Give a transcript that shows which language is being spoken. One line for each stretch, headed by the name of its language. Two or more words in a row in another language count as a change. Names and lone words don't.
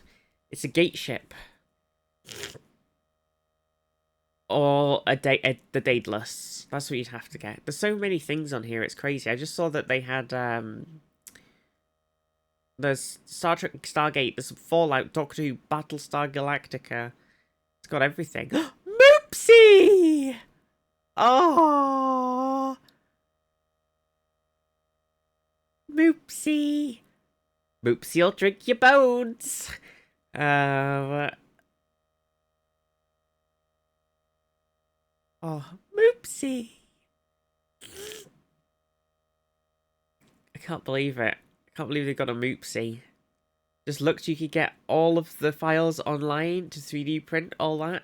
English: It's a gate ship. Or the Daedalus. That's what you'd have to get. There's so many things on here, it's crazy. I just saw that they had, there's Star Trek Stargate, there's Fallout, Doctor Who, Battlestar Galactica. It's got everything. Moopsie! Oh! Moopsie! Moopsie'll drink your bones! Oh, Moopsie! I can't believe it. I can't believe they got a Moopsie. Just looked, you could get all of the files online to 3D print all that.